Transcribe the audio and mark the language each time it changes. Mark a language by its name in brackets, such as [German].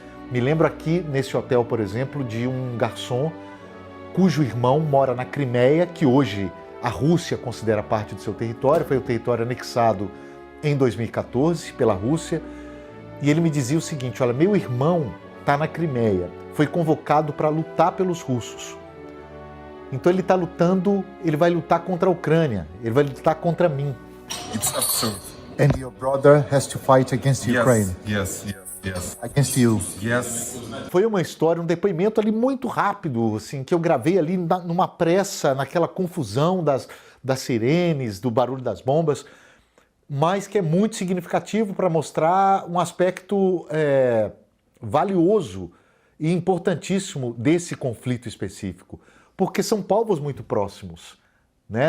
[Portuguese] Me lembro aqui, nesse hotel, por exemplo, de um garçom cujo irmão mora na Crimeia, que hoje a Rússia considera parte do seu território, foi o território anexado em 2014 pela Rússia, e ele me dizia o seguinte: olha, meu irmão está na Crimeia, foi convocado para lutar pelos russos. Então ele está lutando, ele vai lutar contra a Ucrânia, ele vai lutar contra mim. [English] It's absurd. And your brother has to fight against Ukraine. Yes. Against you. Yes. [Portuguese] Foi uma história, um depoimento ali muito rápido, assim, que eu gravei ali numa pressa, naquela confusão das sirenes, do barulho das bombas, mas que é muito significativo para mostrar um aspecto valioso e importantíssimo desse conflito específico, porque são povos muito próximos, né?